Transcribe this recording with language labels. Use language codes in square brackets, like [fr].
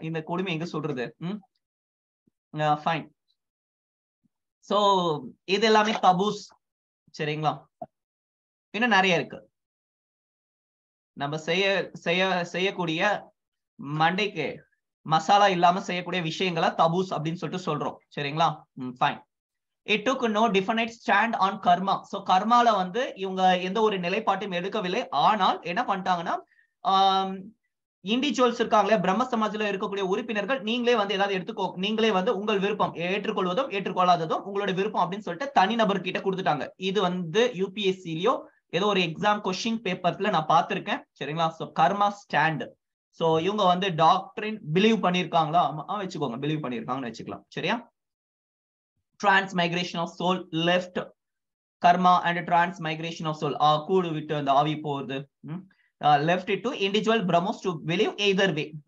[ta] இந்த கொடுமை எங்க சொல்றது? ஃபைன். சோ இது எல்லாமே தபூஸ். சரிங்களா. இன்னும் நிறைய இருக்கு. நம்ம செய்யக்கூடிய மண்டைக்கு மசாலா இல்லாம செய்யக்கூடிய விஷயங்களை தபூஸ் அப்படின்னு சொல்லிட்டு சொல்றோம். சரிங்களா. Fine. [en] It took no definite stand on karma. [ta] So கர்மால வந்து இவங்க எந்த ஒரு நிலைப்பாட்டையும் எடுக்கவில்லை. ஆனால் என்ன பண்ணிட்டாங்கன்னா, இண்டிவிஜுவல்ஸ் இருக்காங்களே பிரம்ம சமாஜ்ல இருக்கக்கூடிய உறுப்பினர்கள், நீங்களே வந்து ஏதாவது எடுத்துக்கோ, நீங்களே வந்து உங்கள் விருப்பம், ஏற்றுக்கொள்வதும் ஏற்றுக்கொள்ளாததும் உங்களோட விருப்பம் அப்படின்னு சொல்லிட்டு தனிநபர் கிட்ட கொடுத்துட்டாங்க. இது வந்து யூபிஎஸ்சிலயோ ஏதோ ஒரு எக்ஸாம் கொஸ்டின் பேப்பர்ஸ்ல நான் பார்த்திருக்கேன். சரிங்களா. சோ கர்மா ஸ்டாண்ட். சோ இவங்க வந்து டாக்டரின் பிலீவ் பண்ணிருக்காங்களா? வச்சுக்கோங்க, பிலீவ் பண்ணிருக்காங்கன்னு வச்சுக்கலாம். சரியா. [en] transmigration of soul left karma and transmigration of soul, [ta] கூடு விட்டு அந்த ஆவி போகுது. [en] left it to individual Brahmos to believe either way.